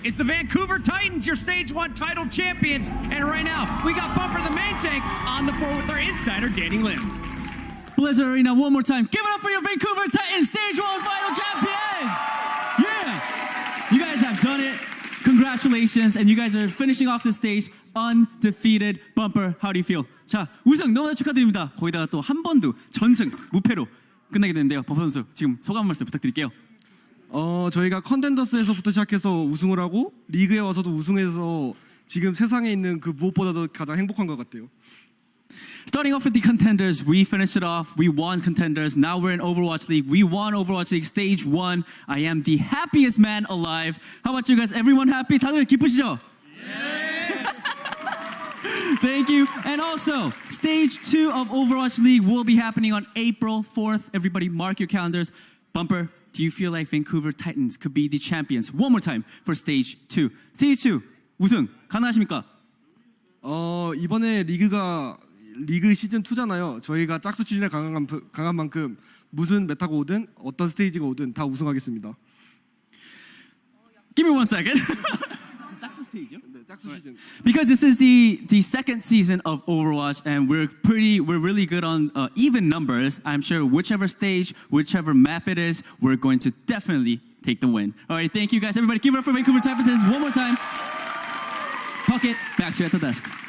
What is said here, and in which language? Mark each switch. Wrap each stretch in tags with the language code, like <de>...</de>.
<en>It's the Vancouver Titans, your Stage 1 title champions. And right now, we got Bumper the main tank on the floor with our insider, Danny Lim. Blizz Arena one more time. Give it up for your Vancouver Titans Stage 1 final champions! Yeah! You guys have done it. Congratulations. And you guys are finishing off the stage undefeated. Bumper, how do you feel?</en> <ko>자, 우승 너무나 축하드립니다. 거기다가 또 한 번도 전승 무패로 끝나게 됐는데요. 버퍼 선수, 지금 소감 말씀 부탁드릴게요. 저희가 컨텐더스에서부터 시작해서 우승을 하고 리그에 와서도 우승해서 지금 세상에 있는 그 무엇보다도 가장 행복한 것 같아요.</ko> <en>Starting off with the contenders, we finished it off. We won contenders. Now we're in Overwatch League. We won Overwatch League Stage 1. I am the happiest man alive. How about you guys? Everyone happy?</en> <ko>다들 기쁘시죠?</ko> <en>Yeah. Thank you. And also, Stage 2 of Overwatch League will be happening on April 4th. Everybody mark your calendars. Bumper, do you feel like Vancouver Titans could be the champions one more time for Stage 2?</en> <ko>Stage 2, 우승 가능하십니까? 이번에 리그 시즌 2잖아요. 저희가 짝수 추진에 강한 만큼 무슨 메타가 오든 어떤 스테이지가 오든 다 우승하겠습니다.</ko> <en>Give me 1 second.</en> <ko>짝수 스테이지요? 네, 짝수 시즌.</ko> <en>Because this is the second season of Overwatch, and we're really good on even numbers. I'm sure whichever stage, whichever map it is, we're going to definitely take the win. All right, thank you guys. Everybody, give it up for Vancouver Titans one more time. Puckett, back to you at the desk.</en>